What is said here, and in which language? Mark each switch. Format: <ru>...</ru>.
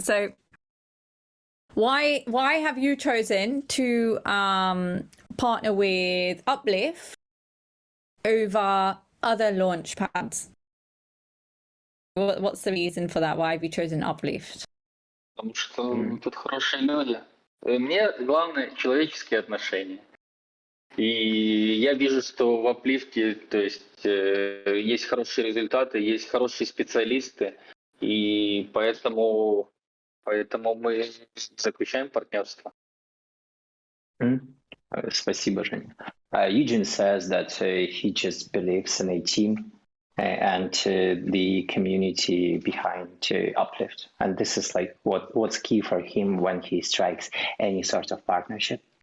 <en>So why have you chosen to partner with Uplift over other launch pads? What's the reason for that? Why have you chosen Uplift?</en> <ru>Потому что тут хорошие люди. Мне главное человеческие отношения. И я вижу, что в Uplift'е, то есть, есть хорошие результаты, есть хорошие специалисты, и поэтому мы заключаем партнерство. Спасибо, Женя.</ru> <en>Eugene says that he just believes in a team and the community behind Uplift, and this is like what's key for him when he strikes any sort of partnership.</en>